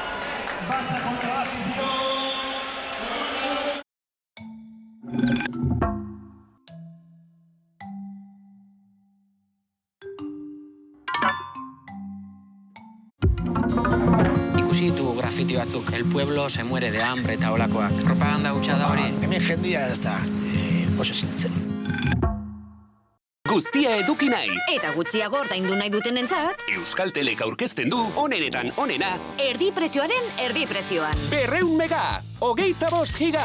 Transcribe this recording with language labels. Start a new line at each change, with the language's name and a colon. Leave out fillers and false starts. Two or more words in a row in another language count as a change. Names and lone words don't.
Basque: Ikusi ditugu grafiti batzuk,
Spanish: el pueblo se muere de hambre
Basque: eta olakoak. Propaganda hutsa da hori. Hemen jendia ez da, oso zintzen. Guztia eduki nahi. Eta gutxiago ordaindu nahi dutenentzat, Euskaltelek aurkezten du onenetan onena. erdi prezioaren erdi prezioan. 200 mega, 25 giga.